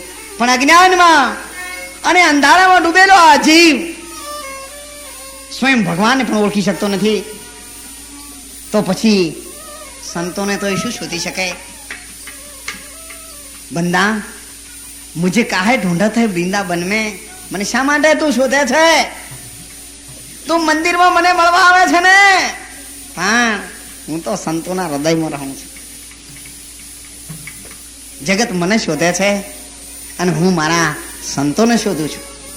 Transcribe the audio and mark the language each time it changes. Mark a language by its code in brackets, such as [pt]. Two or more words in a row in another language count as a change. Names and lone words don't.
[gu] પણ અજ્ઞાનમાં અને અંધારામાં ડૂબેલો આ જીવ સ્વયં ભગવાનને પણ ઓળખી શકતો નથી. તો પછી સંતોને તો એ શું શોધી શકે? [hi] બંદા મુझे काहे ढूंढत है वृंदावन में, [gu] મને શા માટે તું શોધે છે? તું મંદિરમાં મને મળવા આવે છે ને, પણ હું તો સંતોના હૃદયમાં રહું છું. જગત મને શોધે છે અને હું મારા સંતોને શોધું છું.